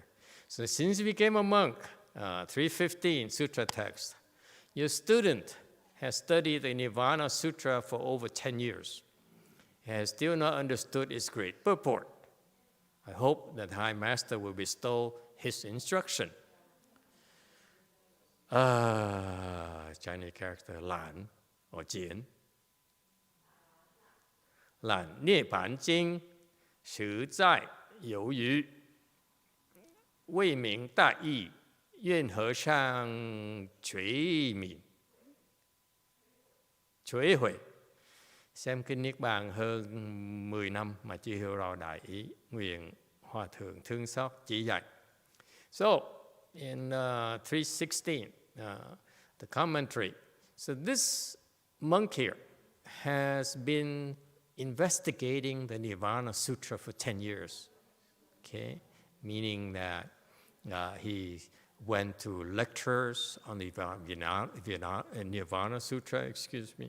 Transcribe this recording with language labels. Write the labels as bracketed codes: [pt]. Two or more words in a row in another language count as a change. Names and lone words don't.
[en] So since you became a monk, 315 Sutra Text, your student has studied the Nirvana Sutra for over 10 years, has still not understood its great purport. I hope that High Master will bestow his instruction. Chinese character, Lan or Jian. [zh] Lan, 涅盘经实在有余，未明大义，愿和尚垂悔. [vi] Xem kinh Niết Bàn hơn 10 năm mà chưa hiểu rõ đại ý, nguyện Hòa Thượng thương xót chỉ dạy. [en] So, in 316, the commentary, so this monk here has been investigating the Nirvana Sutra for 10 years, okay? Meaning that he went to lectures on the Nirvana Sutra, excuse me.